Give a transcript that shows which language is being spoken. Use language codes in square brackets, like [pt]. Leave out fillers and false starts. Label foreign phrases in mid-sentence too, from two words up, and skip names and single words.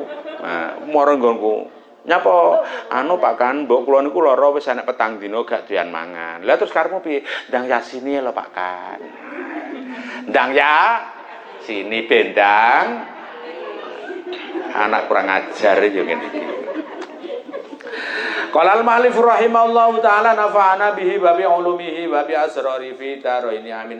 [jv] Nah, mara nggonku. Nyapa Pak Kan, mbok kula niku lara wis enek petang dina gak doyan mangan. Lah terus karepmu piye? Ndang yasini lho Pak Kan. Ndang ya sini bendang. Anak kurang ajar yo ngene iki. [ar] قال المؤلف رحمه الله تعالى نفعنا به وبعلومه وبأسرار في الدارين آمين.